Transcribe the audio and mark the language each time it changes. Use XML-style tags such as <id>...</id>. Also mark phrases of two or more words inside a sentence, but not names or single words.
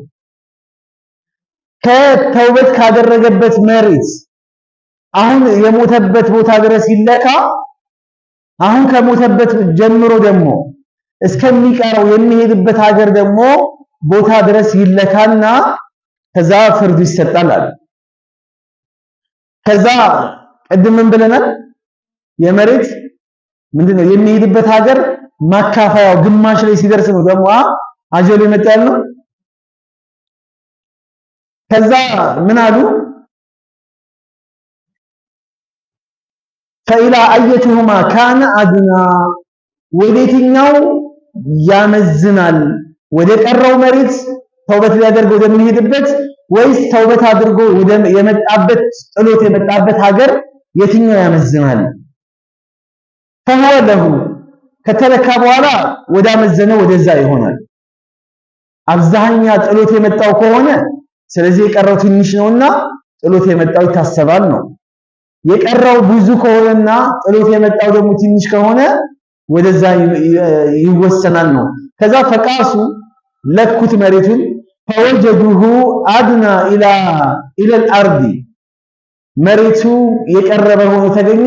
<am>ከተውበት ካደረገበት መሬት አሁን የሞተበት ቦታ ድረስ ይለካ። አሁን ከሞተበት ጀምሮ ደግሞ እስከሚቀረው የሚሄድበት ሀገር ደግሞ ቦታ ድረስ ይለካና ከዛ ፍርድ ይሰጣል አለ። ከዛ ቅድም ምን ብለናል? የመሬት ምንድነው የሚሄድበት ሀገር ማካፈያው ግማሽ ላይ ሲደርስ ነው ደግሞ አጀሉ ይመጣል ነው። ከዛ ምን አሉ?</am> <ar>فإلى أيتهما كان أدنى</ar> <am>ወዴትኛው ያመዝናል? ወደ ቀረው መሬት ተውበት ሊያደርግ ወደሚሄድበት ወይስ ተውበት አድርጎ የመጣበት ጥሎት የመጣበት ሀገር የትኛው ያመዝናል?</am> <ar>فهو له</ar> <am>ከተለካ በኋላ ወዳመዘነው ወደዛ ይሆናል። አብዛኛ ጥሎት የመጣው ከሆነ ስለዚህ የቀረው ትንሽ ነውና ጥሎት የመጣው ይታሰባል ነው። የቀረው ብዙ ከሆነና ጥሎት የመጣው ደግሞ ትንሽ ከሆነ ወደዛ ይወሰናል ነው። ከዛ ፈቃሱ ለኩት መሬቱን</am> <ar>فوجدوه أدنى إلى الأرض</ar> <am>መሬቱ የቀረበ ሆኖ ተገኘ</am>